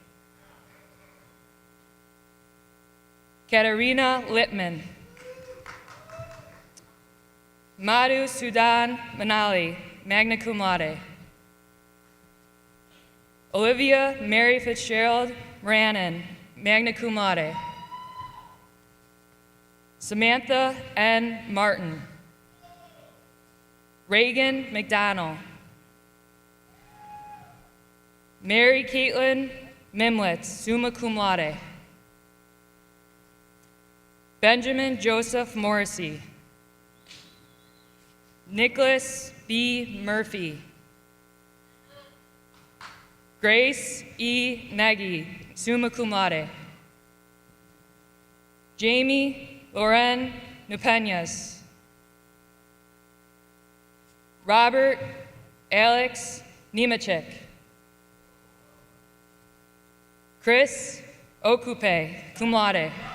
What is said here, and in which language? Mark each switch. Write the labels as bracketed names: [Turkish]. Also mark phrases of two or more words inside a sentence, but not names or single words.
[Latin] Katarina Littman. Madhu Sudan Manali, magna cum laude. Olivia Mary Fitzgerald Moranin, magna cum laude. Samantha N. Martin. Reagan McDonald. Mary Caitlin Mimlitz, summa cum laude. Benjamin Joseph Morrissey. Nicholas B. Murphy. Grace E. Nagy, summa cum laude. Jamie Loren Nupeñas. Robert Alex Nemechek. Chris Okupe, cum laude.